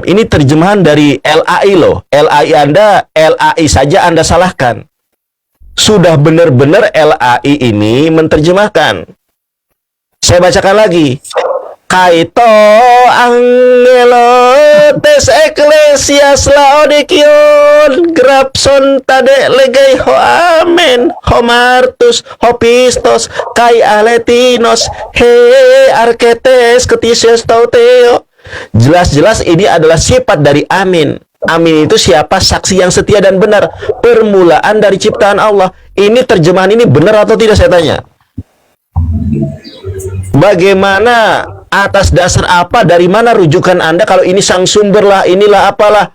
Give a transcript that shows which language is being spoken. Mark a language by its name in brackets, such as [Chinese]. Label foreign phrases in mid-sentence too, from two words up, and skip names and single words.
[Indonesian] Ini terjemahan dari LAI loh. LAI Anda, LAI saja Anda salahkan. Sudah benar-benar LAI ini menerjemahkan. Saya bacakan lagi. [Greek] Καὶ τῷ ἀγγέλῳ τῆς ἐκκλησίας Λαοδικέων γράψον τάδε λέγει ὁ ἀμήν ὁ μάρτυς ὁ πιστὸς καὶ ἀληθινός ἡ ἀρχὴ τῆς κτίσεως τοῦ θεοῦ. [Indonesian] Jelas-jelas ini adalah sifat dari amin. Amin itu siapa? Saksi yang setia dan benar, permulaan dari ciptaan Allah. Ini terjemahan ini benar atau tidak, saya tanya? Bagaimana, atas dasar apa, dari mana rujukan Anda kalau ini sang sumber lah, inilah apalah?